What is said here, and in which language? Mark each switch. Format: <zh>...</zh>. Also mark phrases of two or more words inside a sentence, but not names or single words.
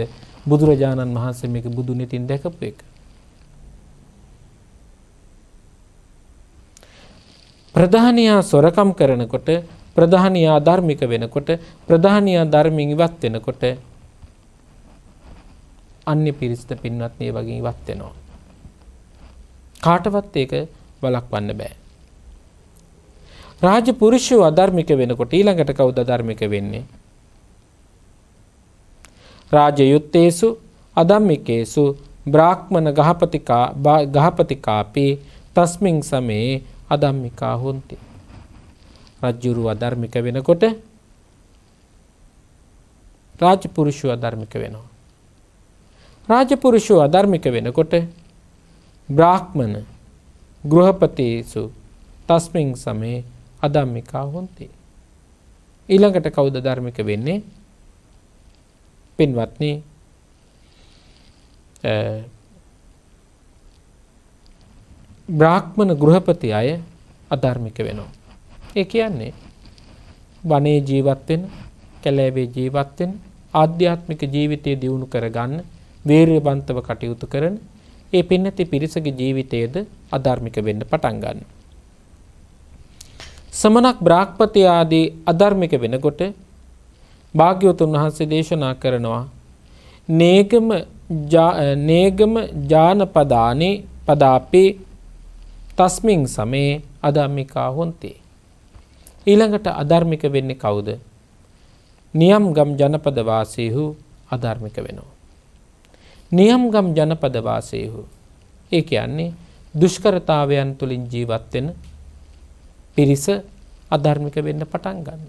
<si>බුදුරජාණන් වහන්සේ මේක බුදු නෙතින් දැකපු එක. ප්‍රධානියා සොරකම් කරනකොට, ප්‍රධානියා ධර්මික වෙනකොට, ප්‍රධානියා ධර්මයෙන් ඉවත් වෙනකොට අන්‍ය පිරිසට පින්වත්නි ඒ වගේ ඉවත් වෙනවා. කාටවත් ඒක වළක්වන්න බෑ. රාජපුරුෂයෝ අධර්මික වෙනකොට ඊළඟට කවුද අධර්මික වෙන්නේ?</si> <pi>රාජයුත්තේසු අධම්මිකේසු බ්‍රාහ්මණ ගහපතිකාපි තස්මින් සමේ අධම්මිකා හොන්ති.</pi> <si>රජ්ජුරුව අධර්මික වෙනකොට රාජපුරුෂයෝ අධර්මික වෙනවා. රාජපුරුෂයෝ අධර්මික වෙනකොට</si> <pi>බ්‍රාහ්මණ ගෘහපතේසු තස්මින් සමේ අධම්මිකා හොන්ති.</pi> <si>ඊළඟට කවුද ධර්මික වෙන්නේ? පින්වත්නි, බ්‍රාහ්මණ ගෘහපති අය අධර්මික වෙනවා. ඒ කියන්නේ වනයේ ජීවත් වෙන, කැලෑවේ ජීවත් වෙන, ආධ්‍යාත්මික ජීවිතය දියුණු කරගන්න, වීරියවන්තව කටයුතු කරන ඒ පින්නති පිරිසගේ ජීවිතයේද අධර්මික වෙන්න පටන් ගන්නවා. සමනක් බ්‍රාහ්පති ආදී අධර්මික වෙනකොට භාග්‍යවතුන් වහන්සේ දේශනා කරනවා</si> <pi>නේගම ජානපදානි පදාපි තස්මින් සමේ අධම්මිකා හොන්ති.</pi> <si>ඊළඟට අධර්මික වෙන්නේ කවුද? නියම්ගම් ජනපද වාසීහු අධර්මික වෙනවා. නියම්ගම් ජනපද වාසීහු ඒ කියන්නේ දුෂ්කරතාවයන් තුලින් ජීවත් වෙන පිරිස අධර්මික වෙන්න පටන් ගන්නවා.</si>